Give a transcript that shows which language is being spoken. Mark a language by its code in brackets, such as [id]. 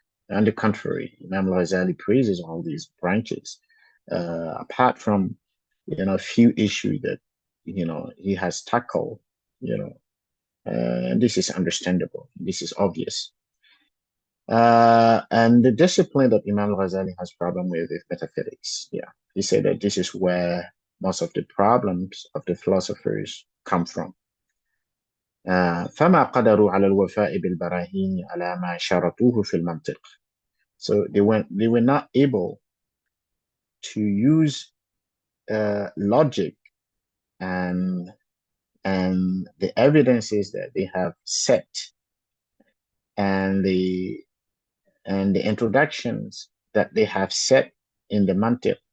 [en] On the contrary, Imam al-Ghazali praises all these branches, apart from, a few issues that, he has tackled, and this is understandable. This is obvious. And the discipline that Imam al-Ghazali has problem with is metaphysics. Yeah, he said that this is where most of the problems of the philosophers come from. [ar] فما قدروا على الوفاء بالبراهين على ما شرطوه في المنطق. [en] So they were not able to use logic and the evidences that they have set, and the introductions that they have set in the mantiq.